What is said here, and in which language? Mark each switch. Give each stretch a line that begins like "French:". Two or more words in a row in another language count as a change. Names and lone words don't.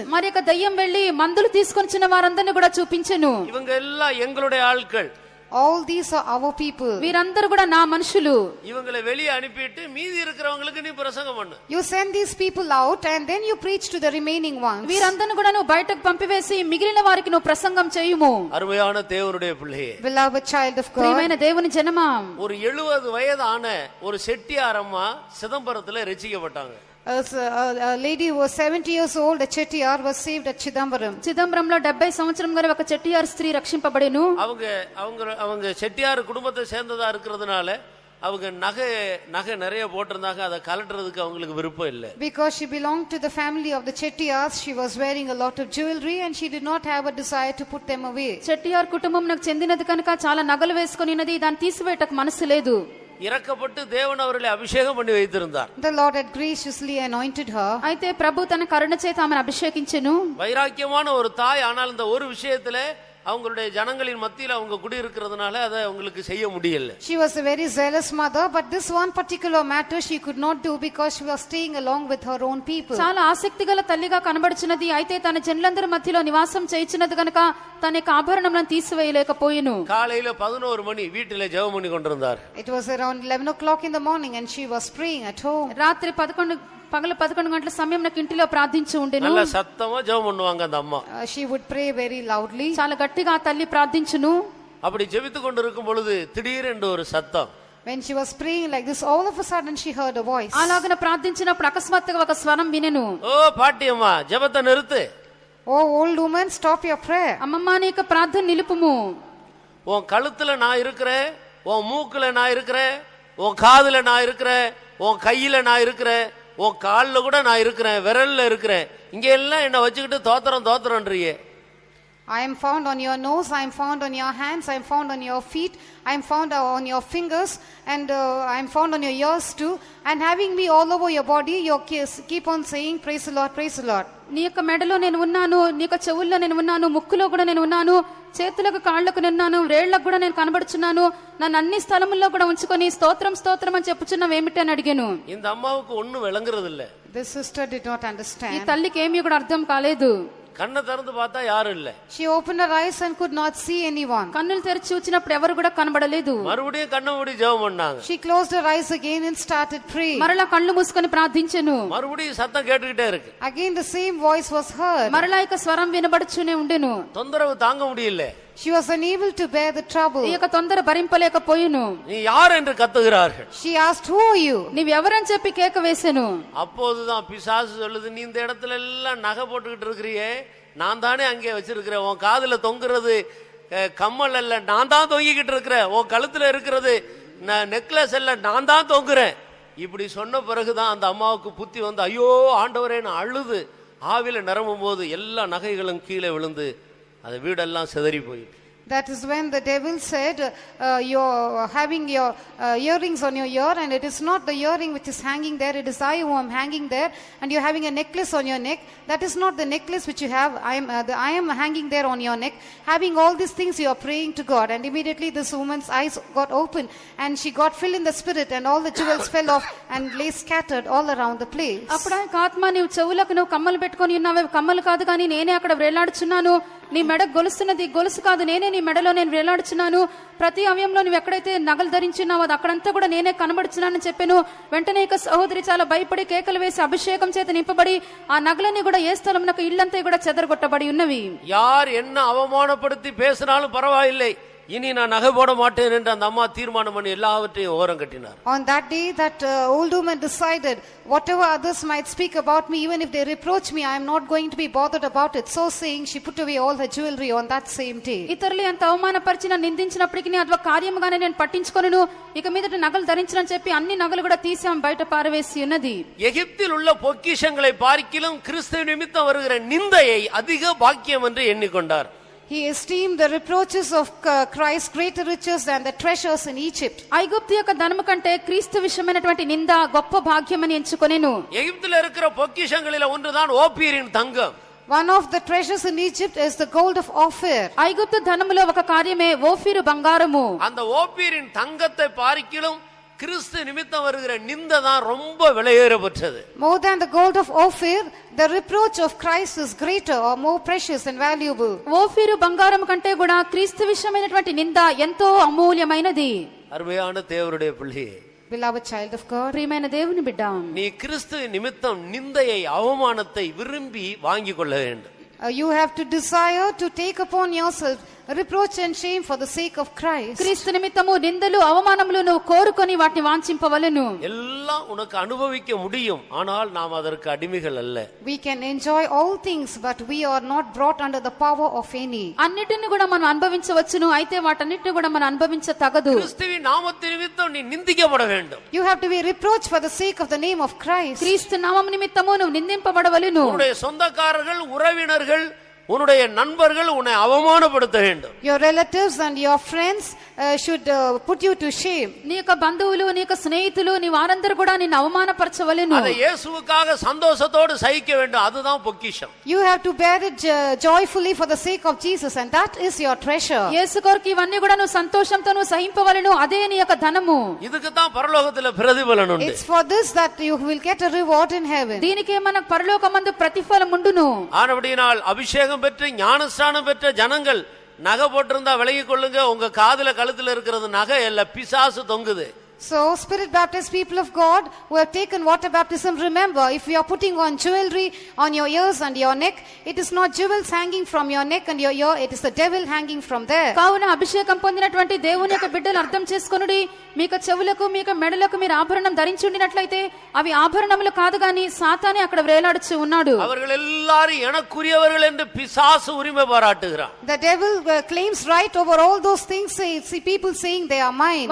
Telugu: మరి యొక్క దయ్యం వెళ్లి మందులు తీసుకొచ్చిన వారందరిని కూడా చూపించెను.
Tamil: இவங்க எல்லாம் எங்களுடைய ஆட்கள்.
English: All these are our people.
Telugu: వీరందరూ కూడా నా మనుషులు.
Tamil: இவங்களை வெளியே அனுப்பிட்டு மீதி இருக்கிறவங்களுக்கு நீ பிரசங்கம் பண்ணு.
English: You send these people out and then you preach to the remaining ones.
Telugu: వీరందరిని కూడా నువ్వు బయటకు పంపివేసి మిగిలిన వారికి నువ్వు ప్రసంగం చేయుము.
Tamil: அருமையான தேவனுடைய பிள்ளையே,
English: Beloved child of God.
Telugu: ప్రియమైన దేవుని జనమా,
Tamil: ஒரு 70 வயதான ஒரு செட்டியார் அம்மா சிதம்பரத்துல ரட்சிக்கப்பட்டாங்க.
English: A lady who was 70 years old, a Chettiar, was saved at Chidambaram.
Telugu: చిదంబరంలో 70 సంవత్సరం గల ఒక చెట్టియార్ స్త్రీ రక్షింపబడెను.
Tamil: அவங்க செட்டியார் குடும்பத்தை சேர்ந்ததா இருக்கிறதுனால அவங்க நகை நிறைய போட்டிருந்தாங்க. அதை கலட்டுறதுக்கு அவங்களுக்கு விருப்பம் இல்லை.
English: Because she belonged to the family of the Chettiars, she was wearing a lot of jewelry and she did not have a desire to put them away.
Telugu: చెట్టియార్ కుటుంబం నాకు చెందినది కనుక చాలా నగలు వేసుకునినది, దాన్ని తీసివేయటకు మనసు లేదు.
Tamil: இறக்கப்பட்டு தேவன் அவர்களை அபிஷேகம் பண்ணி வைத்திருந்தார்.
English: The Lord had graciously anointed her.
Telugu: అయితే ప్రభు తన కరుణ చేత ఆమెను అభిషేకించెను.
Tamil: வைராக்கியமான ஒரு தாய். ஆனால் இந்த ஒரு விஷயத்துல அவங்களுடைய ஜனங்களின் மத்தியில் அவங்க குடியிருக்கிறதுனால அதை அவங்களுக்கு செய்ய முடியல.
English: She was a very zealous mother, but this one particular matter she could not do because she was staying along with her own people.
Telugu: చాలా ఆసక్తిగల తల్లిగా కనబడుచున్నది. అయితే తన జనులందరి మధ్యలో నివాసం చేయించినది కనుక తన యొక్క ఆభరణములను తీసివేయలేకపోయెను.
Tamil: காலையில 11 மணி வீட்டிலே ஜெபம் பண்ணி கொண்டிருந்தார்.
English: It was around 11 o'clock in the morning and she was praying at home.
Telugu: రాత్రి పగలు 11 గంటల సమయం నాకు ఇంటిలో ప్రార్థించి ఉండెను.
Tamil: நல்ல சத்தமா ஜெபம் பண்ணுவாங்க அந்த அம்மா.
English: She would pray very loudly.
Telugu: చాలా గట్టిగా ఆ తల్లి ప్రార్థించును.
Tamil: அப்படி ஜெபித்து கொண்டிருக்கும் பொழுது திடீரென்று ஒரு சத்தம்.
English: When she was praying like this, all of a sudden she heard a voice.
Telugu: అలాగన ప్రార్థించినప్పుడు అకస్మాత్తుగా ఒక స్వరం వినెను.
Tamil: ஓ பாட்டியம்மா, ஜெபத்தை நிறுத்து.
English: Oh old woman, stop your prayer.
Telugu: అమ్మమ్మ, నీ యొక్క ప్రార్థన నిలుపుము.
Tamil: உன் கழுத்துல நான் இருக்கிறேன், உன் மூக்குல நான் இருக்கிறேன், உன் காதுல நான் இருக்கிறேன், உன் கையில நான் இருக்கிறேன், உன் காலில் கூட நான் இருக்கிறேன், விரல்ல இருக்கிறேன். இங்க எல்லாம் என்ன வச்சுக்கிட்டு தோத்திரம்ன்றியே.
English: I am found on your nose, I am found on your hands, I am found on your feet, I am found on your fingers, and I am found on your ears too. And having me all over your body, you keep on saying, praise the Lord, praise the Lord.
Telugu: నీ యొక్క మెడలో నేను ఉన్నాను, నీ యొక్క చెవుల్లో నేను ఉన్నాను, ముక్కులో కూడా నేను ఉన్నాను, చేతులకు కాళ్లకు నేనున్నాను, వేళ్లకు కూడా నేను కనబడుచున్నాను, నన్ను అన్ని స్థలముల్లో కూడా ఉంచుకొని స్తోత్రం స్తోత్రం అని చెప్పుచున్నావు ఏమిటి అని అడిగాను.
Tamil: இந்த అమ్మాவுக்கு ஒண்ணும் விளங்குறது இல்ல.
English: This sister did not
Telugu: ఈ
English: understand.
Telugu: తల్లికి ఏమీ కూడా అర్థం కాలేదు.
Tamil: கண்ணை திறந்து பார்த்தா யாரும் இல்ல.
English: She opened her eyes and could not see anyone.
Telugu: కన్నులు తెరిచి చూచినప్పుడు ఎవరు కూడా కనబడలేదు.
Tamil: மறுபடியும் கண்ணை மூடி ஜெபம் பண்ணாங்க.
English: She closed her eyes again and started praying.
Telugu: మరలా కళ్ళు మూసుకొని ప్రార్థించెను.
Tamil: மறுபடியும் சத்தம் கேட்டுக்கிட்டே இருக்கு.
English: Again the same voice was heard.
Telugu: మరలా ఇక స్వరం వినబడుచునే ఉండెను.
Tamil: தொந்தரவு தாங்க முடியல.
English: She was unable to bear the trouble.
Telugu: ఈ యొక్క తొందర భరింపలేకపోయెను.
Tamil: நீ யார் என்று கத்துகிறார்கள்.
English: She asked, who are you?
Telugu: నీవెవరని చెప్పి కేక వేసెను.
Tamil: அப்போதுதான் பிசாசு சொல்லுது, நீ இந்த இடத்துல எல்லாம் நகை போட்டுக்கிட்டு இருக்கிறியே, நான் தானே அங்கே வச்சிருக்கிறேன். உன் காதுல தொங்குறது கம்மல் அல்ல, நான் தான் தொங்கிக்கிட்டு இருக்கிறேன். உன் கழுத்துல இருக்கிறது நெக்லஸ் அல்ல, நான் தான் தொங்குறேன். இப்படி சொன்ன பிறகுதான் அந்த அம்மாவுக்கு புத்தி வந்து, ஐயோ ஆண்டவரே, நான் அழுது ஆவில நிரம்பும் போது எல்லா நகைகளும் கீழே விழுந்து அது வீடெல்லாம் சிதறி போயிட்டு.
English: That is when the devil said, you're having your earrings on your ear, and it is not the earring which is hanging there, it is I who am hanging there, and you're having a necklace on your neck. That is not the necklace which you have. I am hanging there on your neck. Having all these things, you are praying to God. And immediately this woman's eyes got open and she got filled in the spirit, and all the jewels fell off and lay scattered all around the place.
Telugu: అప్పుడు ఆత్మ, నీవు చెవులకు నువ్వు కమ్మలు పెట్టుకొని ఉన్నావే, కమ్మలు కాదు కానీ నేనే అక్కడ వేలాడుచున్నాను. నీ మెడ గొలుస్తున్నది గొలుసు కాదు, నేనే నీ మెడలో నేను వేలాడుచున్నాను. ప్రతి అవయంలో నువ్వు ఎక్కడైతే నగలు ధరించున్నావో అది అక్కడంతా కూడా నేనే కనబడుచున్నానని చెప్పాను. వెంటనే ఇక సహోదరి చాలా భయపడి కేకలు వేసి అభిషేకం చేత నింపబడి ఆ నగలన్నీ కూడా ఏ స్థలంలో ఇల్లంతా కూడా చెదరగొట్టబడి ఉన్నవి.
Tamil: யார் என்ன அவமானப்படுத்தி பேசினாலும் பரவாயில்லை, இனி நான் நகை போட மாட்டேன் என்று அந்த அம்மா தீர்மானம் பண்ணி எல்லாவற்றையும் ஓரம் கட்டினார்.
English: On that day, that old woman decided, whatever others might speak about me, even if they reproach me, I am not going to be bothered about it. So saying, she put away all her jewelry on that same day.
Telugu: ఇతరులు ఎంత అవమానపరిచినా నిందించినప్పటికీ అది ఒక కార్యముగానే నేను పట్టించుకొనును, ఇక మీదట నగలు ధరించనని చెప్పి అన్ని నగలు కూడా తీసి ఆమె బయట పారవేసి ఉన్నది.
Tamil: எகிப்தில் உள்ள பொக்கிஷங்களை பார்க்கிலும் கிறிஸ்து நிமித்தம் வருகிற நிந்தையை அதிக பாக்கியம் என்று எண்ணிக்கொண்டார்.
English: He esteemed the reproaches of Christ greater riches than the treasures in Egypt.
Telugu: ఐగుప్తు యొక్క ధనము కంటే క్రీస్తు విషయమైనటువంటి నింద గొప్ప భాగ్యమని ఎంచుకొనెను.
Tamil: எகிப்தில் இருக்கிற பொக்கிஷங்களில ஒன்றுதான் ஓப்பீரின் தங்கம்.
English: One of the treasures in Egypt is the gold of Ophir.
Telugu: ఐగుప్తు ధనములో ఒక కార్యమే ఓఫీరు బంగారము.
Tamil: அந்த ஓப்பீரின் தங்கத்தை பார்க்கிலும் கிறிஸ்து நிமித்தம் வருகிற நிந்தை தான் ரொம்ப விலையேறப்பட்டது.
English: More than the gold of Ophir, the reproach of Christ is greater or more precious and valuable.
Telugu: ఓఫీరు బంగారం కంటే కూడా క్రీస్తు విషయమైనటువంటి నింద ఎంతో అమూల్యమైనది.
Tamil: அருமையான தேவனுடைய பிள்ளையே,
English: Beloved child of God,
Telugu: ప్రియమైన దేవుని బిడ్డ,
Tamil: நீ கிறிஸ்து நிமித்தம் நிந்தையை அவமானத்தை விரும்பி வாங்கிக் கொள்ள வேண்டும்.
English: you have to desire to take upon yourself reproach and shame for the sake of Christ.
Telugu: క్రీస్తు నిమిత్తము నిందలు అవమానములు నువ్వు కోరుకొని వాటిని వాంఛింపవలెను.
Tamil: எல்லாம் உனக்கு அனுபவிக்க முடியும், ஆனால் நாம் அதற்கு அடிமைகள் அல்ல.
English: We can enjoy all things, but we are not brought under the power of any.
Telugu: అన్నిటిని కూడా మనం అనుభవించవచ్చును, అయితే వాటన్నిటిని కూడా మనం అనుభవించ తగదు.
Tamil: கிறிஸ்துவின் நாமத்தின் நிமித்தம் நீ நிந்திக்கப்பட வேண்டும்.
English: You have to be reproached for the sake of the name of Christ.
Telugu: క్రీస్తు నామము నిమిత్తము నువ్వు నిందింపబడవలెను.
Tamil: உன்னுடைய சொந்தக்காரர்கள், உறவினர்கள், உன்னுடைய நண்பர்கள் உன்னை அவமானப்படுத்த வேண்டும்.
English: Your relatives and your friends should put you to shame.
Telugu: నీ యొక్క బంధువులు, నీ యొక్క స్నేహితులు, నీ వారందరూ కూడా నిన్ను అవమానపరచవలెను.
Tamil: அதை இயேசுவுக்காக சந்தோஷத்தோடு சகிக்க வேண்டும். அதுதான் பொக்கிஷம்.
English: You have to bear it joyfully for the sake of Jesus, and that is your treasure.
Telugu: యేసు కొరకు ఇవన్నీ కూడా నువ్వు సంతోషంతో నువ్వు సహింపవలెను, అదే నీ యొక్క ధనము.
Tamil: இதுக்கு தான் பரலோகத்தில் பிரதிபலன் உண்டு.
English: It's for this that you will get a reward in heaven.
Telugu: దీనికే మనకు పరలోకమందు ప్రతిఫలం ఉండును.
Tamil: ஆனபடியால் அபிஷேகம் பெற்று ஞானஸ்நானம் பெற்ற ஜனங்கள் நகை போட்டிருந்தா விலகிக் கொள்ளுங்க. உங்க காதுல கழுத்துல இருக்கிறது நகை அல்ல, பிசாசு தொங்குது.
English: So, spirit baptized people of God who have taken water baptism, remember, if you are putting on jewelry on your ears and your neck, it is not jewels hanging from your neck and your ear, it is the devil hanging from there.
Telugu: కావున అభిషేకం పొందినటువంటి దేవుని యొక్క బిడ్డలు అర్థం చేసుకొనుడి, మీకు చెవులకు మీకు మెడలకు మీరు ఆభరణం ధరించి ఉండినట్లయితే అవి ఆభరణములు కాదు గాని సాతానే అక్కడ వేలాడుచు ఉన్నాడు.
Tamil: அவர்கள் எல்லாரும் எனக்குரியவர்கள் என்று பிசாசு உரிமை பாராட்டுகிறான்.
English: The devil claims right over all those things. See people saying they are mine.